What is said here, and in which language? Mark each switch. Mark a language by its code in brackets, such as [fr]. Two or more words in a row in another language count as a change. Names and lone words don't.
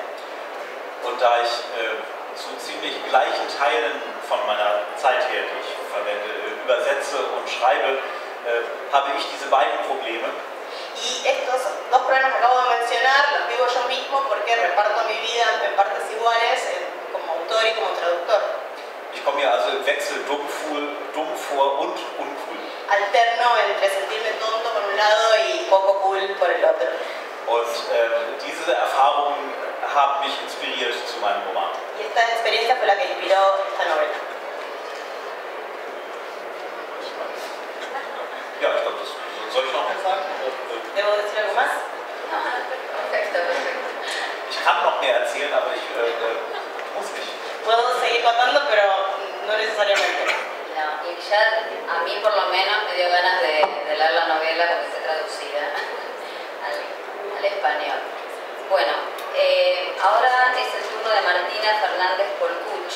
[de] Und da ich zu ziemlich gleichen Teilen von meiner Zeit her, die ich verwende, übersetze und schreibe, habe ich diese beiden Probleme. [es] Y estos dos problemas que acabo de mencionar los vivo yo mismo porque reparto mi vida en partes iguales como autor y como traductor. [de] Ich komme mir also im Wechsel dumm vor und uncool. [es] Alterno entre sentirme tonto por un lado y poco cool por el otro. [de] Und diese Erfahrungen haben mich inspiriert zu meinem Roman. [es] Y esta experiencia fue la que inspiró esta novela. [de] Ja, ich glaube, das soll ich noch mehr sagen? [es] ¿Debo decir algo más? Perfecto, perfecto. [de] Ich kann noch mehr erzählen, aber ich muss nicht. [es] Puedo seguir contando, pero no necesariamente. No, y ya a mí por lo menos me dio ganas de leer la novela porque está traducida al español. Bueno, ahora es el turno de Martina Fernández Polcuch.